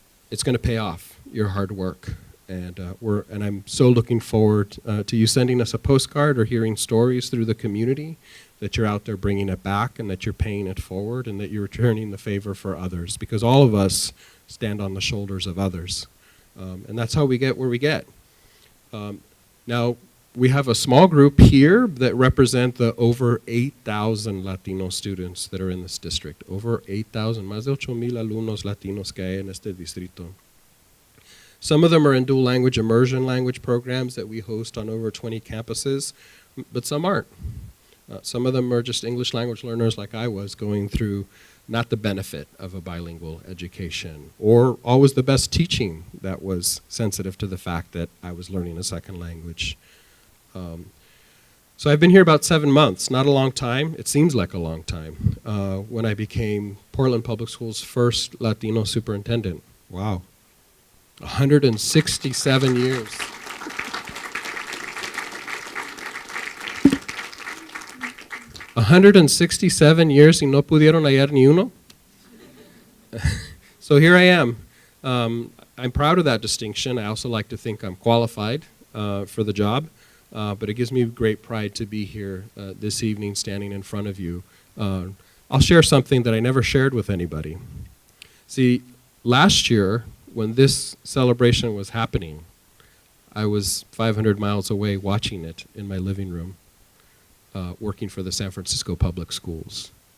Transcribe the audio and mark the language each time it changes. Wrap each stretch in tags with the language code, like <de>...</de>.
<en>It's going to pay off your hard work. And I'm so looking forward to you sending us a postcard or hearing stories through the community, that you're out there bringing it back and that you're paying it forward and that you're returning the favor for others, because all of us stand on the shoulders of others. And that's how we get where we get. Now, we have a small group here that represent the over 8,000 Latino students that are in this district. Over 8,000,</en> <es>más de 8,000 alumnos latinos que hay en este distrito.</es> <en>Some of them are in dual language immersion language programs that we host on over 20 campuses, but some aren't. Some of them are just English language learners like I was, going through not the benefit of a bilingual education, or always the best teaching that was sensitive to the fact that I was learning a second language. So I've been here about 7 months, not a long time. It seems like a long time, when I became Portland Public Schools' first Latino superintendent. Wow. 167 years.</en> <es>$167 y no pudieron hallar ni uno.</es> <en>So here I am. I'm proud of that distinction. I also like to think I'm qualified for the job, but it gives me great pride to be here this evening standing in front of you. I'll share something that I never shared with anybody. See, last year, when this celebration was happening, I was 500 miles away watching it in my living room, working for the San Francisco Public Schools.</en>